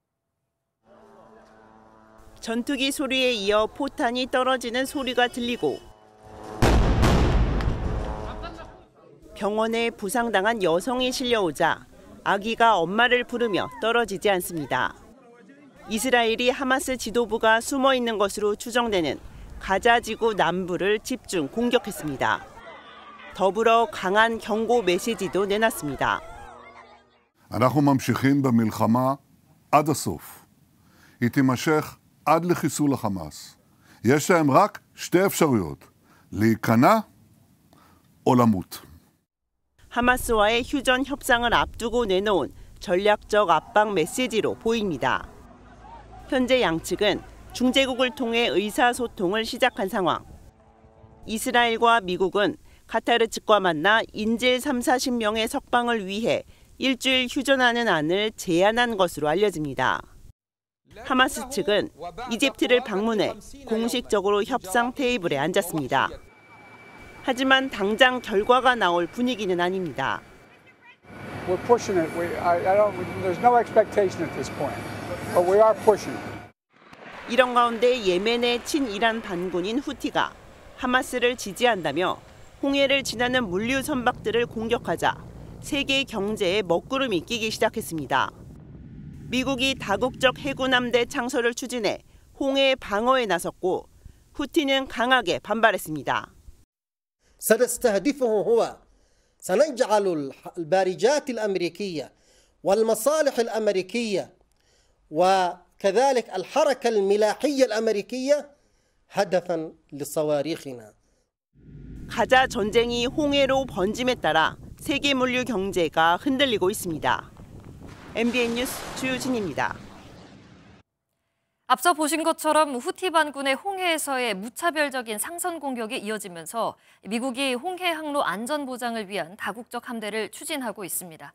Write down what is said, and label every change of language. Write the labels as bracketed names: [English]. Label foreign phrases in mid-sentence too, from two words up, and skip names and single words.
[Korean] 전투기 소리에 이어 포탄이 떨어지는 소리가 들리고 병원에 부상당한 여성이 실려오자 아기가 엄마를 부르며 떨어지지 않습니다. 이스라엘이 하마스 지도부가 숨어 있는 것으로 추정되는 가자 지구 남부를 집중 공격했습니다. 더불어 강한 경고 메시지도 내놨습니다. [Hebrew] אנחנו ממשיכים במלחמה עד הסוף. היא תימשך עד לחיסול החמאס. יש להם רק שתי אפשרויות, להיכנע או למות. [Korean] 하마스와의 휴전 협상을 앞두고 내놓은 전략적 압박 메시지로 보입니다. 현재 양측은 중재국을 통해 의사소통을 시작한 상황. 이스라엘과 미국은 카타르 측과 만나 인질 30-40명의 석방을 위해 일주일 휴전하는 안을 제안한 것으로 알려집니다. 하마스 측은 이집트를 방문해 공식적으로 협상 테이블에 앉았습니다. 하지만 당장 결과가 나올 분위기는 아닙니다. [English] We're pushing it. There's no expectation at this point, but we are pushing it. [Korean] 이런 가운데 예멘의 친이란 반군인 후티가 하마스를 지지한다며 홍해를 지나는 물류 선박들을 공격하자 세계 경제에 먹구름이 끼기 시작했습니다. 미국이 다국적 해군 함대 창설을 추진해 홍해 방어에 나섰고 후티는 강하게 반발했습니다. [Arabic] سنستهدفه هو سنجعل البارجات الأمريكية والمصالح الأمريكية وكذلك الحركة الملاحية الأمريكية هدفا لصواريخنا. [Korean] 가자 전쟁이 홍해로 번짐에 따라 세계 물류 경제가 흔들리고 있습니다. MBN 뉴스 주유진입니다. 앞서 보신 것처럼 후티 반군의 홍해에서의 무차별적인 상선 공격이 이어지면서 미국이 홍해 항로 안전 보장을 위한 다국적 함대를 추진하고 있습니다.